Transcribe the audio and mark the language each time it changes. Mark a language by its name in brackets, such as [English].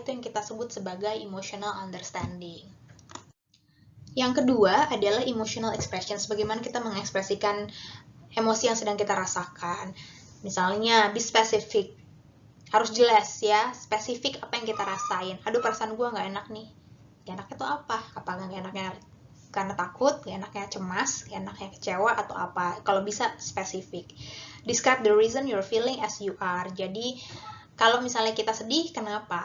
[Indonesian] Itu yang kita sebut sebagai [English] emotional understanding. [Indonesian] Yang kedua adalah [English] emotional expressions, [Indonesian] bagaimana kita mengekspresikan emosi yang sedang kita rasakan. Misalnya, [English] be specific, [Indonesian] harus jelas ya, spesifik apa yang kita rasain. Aduh, perasaan gue gak enak nih. Gak enaknya itu apa? Apakah gak enaknya karena takut, gak enaknya cemas, gak enaknya kecewa, atau apa? Kalau bisa spesifik. [English] Describe the reason you're feeling as you are. [Indonesian] Jadi, kalau misalnya kita sedih, kenapa?